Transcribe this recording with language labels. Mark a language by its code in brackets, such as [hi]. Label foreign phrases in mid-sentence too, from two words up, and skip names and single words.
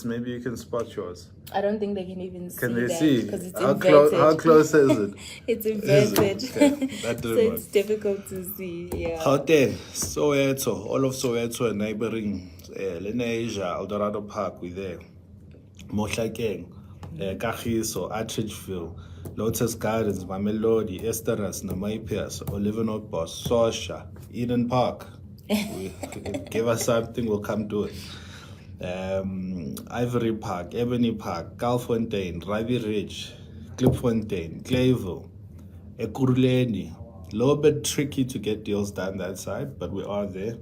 [en] Maybe you can spot yours. I don't think they can even see. Can they that see? because it's How inverted. close is it? It's Is inverted. it? Okay. That So didn't it's difficult to see. Yeah. Gauteng, Soweto, all of Soweto and neighboring Lenasia, Eldorado Park, we're there. Mohlakeng, Kagiso, Atteridgeville, Lotus Gardens, Mamelodi, Esteras, Namaipias, Olivenotbos, Sosha, Eden Park. Give us something, we'll come do it. Ivory Park, Ebony Park, Galfontein, Ravi Ridge, Klipfontein, Clayville, Ekurhuleni. A little bit tricky to get deals done that side, but we are there.